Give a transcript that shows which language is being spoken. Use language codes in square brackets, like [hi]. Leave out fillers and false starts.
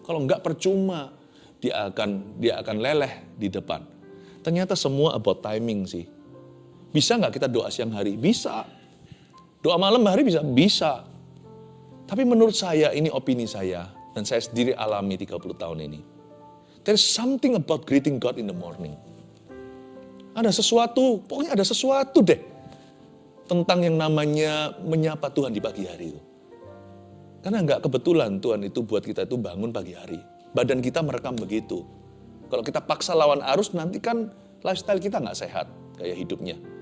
[id] Kalau nggak percuma, dia akan leleh di depan. Ternyata semua [en] about timing [id] sih. Bisa nggak kita doa siang hari? Bisa. Doa malam hari bisa? Bisa. Tapi menurut saya, ini opini saya, dan saya sendiri alami 30 tahun ini. [en] There's something about greeting God in the morning. [id] Ada sesuatu, pokoknya ada sesuatu deh. Tentang yang namanya menyapa Tuhan di pagi hari itu. Karena nggak kebetulan Tuhan itu buat kita itu bangun pagi hari. Badan kita merekam begitu. Kalau kita paksa lawan arus, nanti kan lifestyle kita nggak sehat kayak hidupnya.